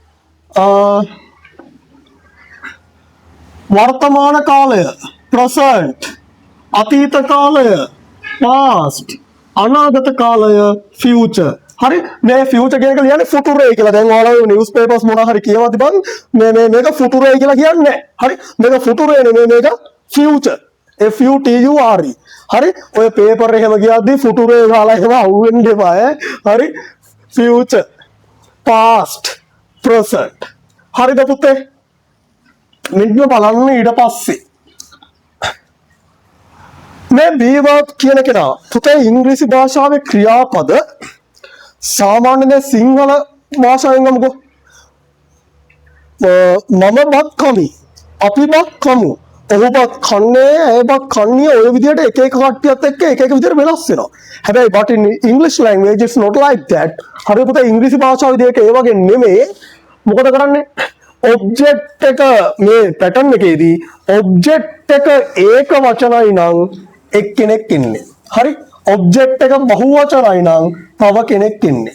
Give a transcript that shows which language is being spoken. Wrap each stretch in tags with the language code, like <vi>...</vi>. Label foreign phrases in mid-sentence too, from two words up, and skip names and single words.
<si>වර්තමාන කාලය present, අතීත කාලය past, අනාගත කාලය future. හරි? මේ future කියන එක ලියන්නේ future කියලා. දැන් ඔයාලා</si> <en>news papers</en> <si>මොනවා හරි කියවද බං මේක future කියලා කියන්නේ නැහැ. හරි? මේක future නෙමෙයි මේක future. FUTURE. හරි? ඔය පේපර් එකම ගියද්දි future ගාලා එහෙම අහුවෙන්න එපා ඈ. හරි?</si> <en>future, past, present.</en> <si>හරිද පුතේ? මෙන්න බලන්න ඊට පස්සේ මේ</si> <en>be verb</en> <si>කියන කෙනා පුතේ ඉංග්‍රීසි භාෂාවේ ක්‍රියාපද සාමාන්‍යයෙන් සිංහල භාෂාවෙන් ගමුකෝ. මම බත් කමි, අපි බත් කමු, ඔහු බත් කන්නේ, ඇය බත් කන්නේ, ඔය විදිහට එක එක කට්ටියත් එක්ක එක එක විදිහට වෙනස් වෙනවා.</si> <en>හැබැයි but in English language it's not like that.</en> <si>හරියට පුතේ ඉංග්‍රීසි භාෂාවේදී ඒක ඒ වගේ නෙමෙයි. මොකද කරන්නේ? ඔබ්ජෙක්ට් එක මේ පැටර්න් එකේදී ඔබ්ජෙක්ට් එක ඒක වචනයි නම් එක්කෙනෙක් ඉන්නේ. හරි? ඔබ්ජෙක්ට් එක බහු වචනයි නම් තව කෙනෙක් ඉන්නේ.</si>